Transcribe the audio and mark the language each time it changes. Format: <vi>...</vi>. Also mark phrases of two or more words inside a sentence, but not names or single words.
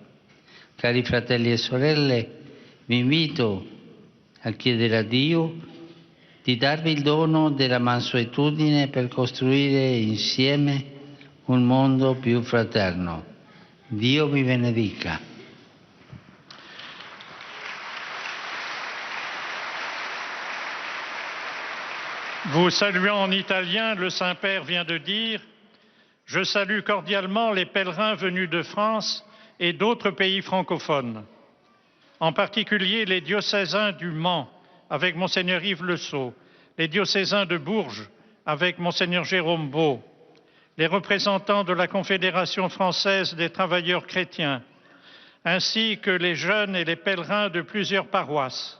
<it>Cari fratelli e sorelle, vi invito a chiedere a Dio di darvi il dono della mansuetudine per costruire insieme un mondo più fraterno. Dio vi benedica.</it> <fr>Vous saluant en italien, le Saint-Père vient de dire « Je salue cordialement les pèlerins venus de France et d'autres pays francophones, en particulier les diocésains du Mans avec Monseigneur Yves Le Sceau, les diocésains de Bourges avec Monseigneur Jérôme Beau, les représentants de la Confédération française des travailleurs chrétiens, ainsi que les jeunes et les pèlerins de plusieurs paroisses.</fr>